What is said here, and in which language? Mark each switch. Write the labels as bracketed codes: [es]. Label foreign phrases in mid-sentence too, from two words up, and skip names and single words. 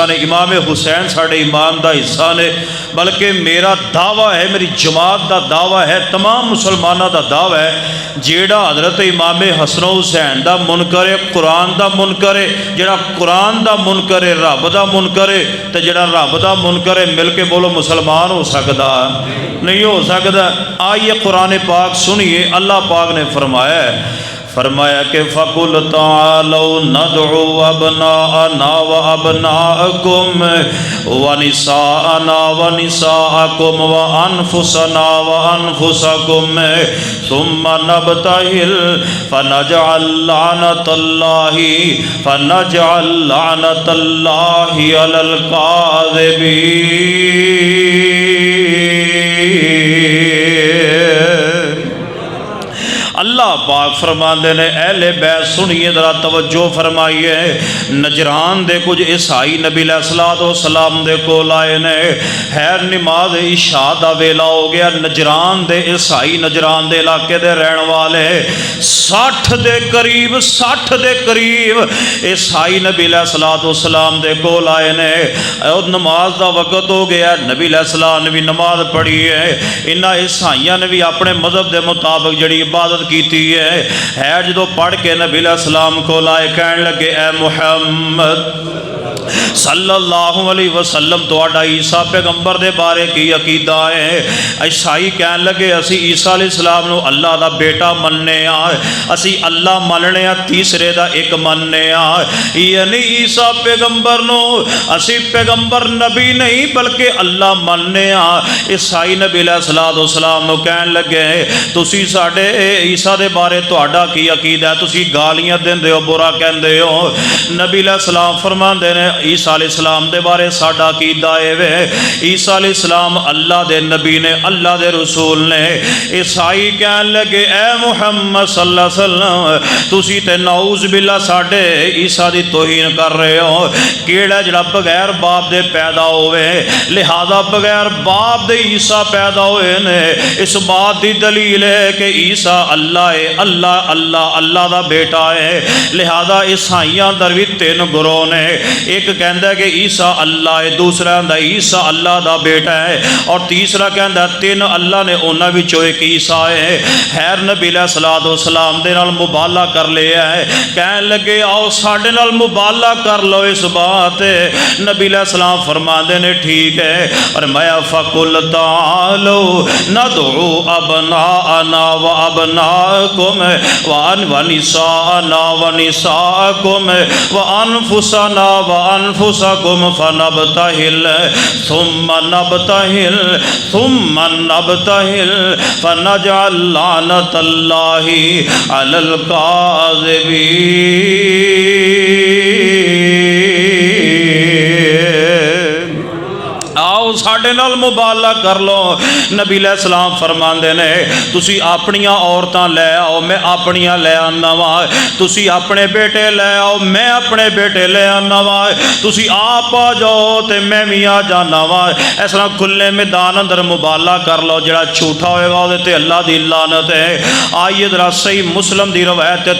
[pa] نے امام حسین ساڑے ایمان دا حصہ نے بلکہ میرا دعویٰ ہے میری جماعت دا دعویٰ ہے تمام مسلمانہ دا دعویٰ ہے جیڑا حضرت امام حسن حسین دا منکر ہے قرآن دا منکر ہے جیڑا قرآن دا منکر ہے رب دا منکر ہے تے جیڑا رب دا منکر ہے مل کے بولو [ur] مسلمان ہو سکتا نہیں ہو سکتا آئیے قرآن پاک سنیے اللہ پاک نے فرمایا کہ [ar] فَقُلْ تَعَالَوْا نَدْعُوا أَبْنَاءَنَا وَأَبْنَاءَكُمْ وَنِسَاءَنَا وَنِسَاءَكُمْ وَأَنفُسَنَا وَأَنفُسَكُمْ ثُمَّ نَبْتَهِلْ فَنَجْعَلْ لَعْنَةَ اللَّهِ عَلَى الْكَاذِبِينَ [pa] اللہ پاک فرماندے نے اہل بیت [ur] سنیے ذرا توجہ فرمائیے [pa] نجران دے کچھ عیسائی نبی علیہ السلام دے کول آئے نے خیر نماز عشاء دا ویلا ہو گیا نجران دے عیسائی نجران دے علاقے دے رہن والے 60 دے قریب عیسائی نبی علیہ السلام دے کول آئے نے اور نماز دا وقت ہو گیا نبی علیہ السلام نے بھی نماز پڑھی ہے انہاں عیسائیاں نے بھی اپنے مذہب دے مطابق جڑی عبادت کیتی ہے جدو پڑھ کے نبی علیہ السلام کو لائے کہنے لگے اے محمد صلی اللہ علیہ وسلم تو آڈا عیسیٰ پیغمبر دے بارے کی عقیدہ ہے عیسائی کہنے لگے اسی عیسیٰ علیہ السلام نو اللہ دا بیٹا مننے آئے اسی اللہ مننے آئے تیسرے دا ایک مننے آئے یعنی عیسیٰ پیغمبر نو اسی پیغمبر نبی نہیں بلکہ اللہ مننے آئے عیسائی نبی علیہ السلام نو کہنے لگے تسی ساڑے عیسیٰ دے بارے تو آڈا کی عقیدہ ہے تسی گالیاں دن دے ہو برا کہن دے ہو نبی علیہ السلام فرمان دے نے عیسیٰ علیہ السلام دے بارے ساڑا کی دائے وے عیسیٰ علیہ السلام اللہ دے نبی نے اللہ دے رسول نے عیسائی کہنے لگے اے محمد صلی اللہ علیہ وسلم تسی تے نعوذ باللہ ساڑے عیسیٰ دی توہین کر رہے ہو کیڑا جڑا بغیر باپ دے پیدا ہوئے لہذا بغیر باپ دے عیسیٰ پیدا ہوئے نے اس بات دی دلیل ہے کہ عیسیٰ اللہ ہے اللہ دا بیٹا ہے لہذا عیسائیاں دروی 3 گروہ نے ایک کہندا ہے کہ عیسیٰ اللہ ہے دوسرا کہندا ہے عیسیٰ اللہ دا بیٹا ہے اور تیسرا کہندا ہے 3 اللہ نے انہاں وچوں ایک عیسیٰ ہے خیر نبی علیہ السلام دے نال مبالغہ کر لیا ہے کہنے لگے آؤ ساڈے نال مبالغہ کر لو اس بات نبی علیہ السلام فرماندے نے ٹھیک ہے فرمایا [ar] فَقُلْ تَعَالَوْا نَدْعُوا أَبْنَاءَنَا وَأَبْنَاءَكُمْ وَنِسَاءَنَا وَنِسَاءَكُمْ وَأَنفُسَنَا وَأَنفُسَكُمْ فَنَبْتَهِلْ ثُمَّ نَبْتَهِلْ فَنَجْعَلْ لَعْنَةَ اللَّهِ عَلَى الْكَاذِبِينَ [pa] آؤ ساڑھے نال مبالغہ کر لو نبی علیہ السلام فرماندے نے تسی اپنیاں عورتاں لے آؤ میں اپنیاں لے آنا وا تسی اپنے بیٹے لے آؤ میں اپنے بیٹے لے آنا وا تسی آپ آ جاؤ تے میں بھی آ جانا وا اس طرح کھلے میدان اندر مبالغہ کر لو جڑا جھوٹا ہوئے گا تے اللہ دی لعنت ہے آئیے ذرا صحیح مسلم دی روایت تے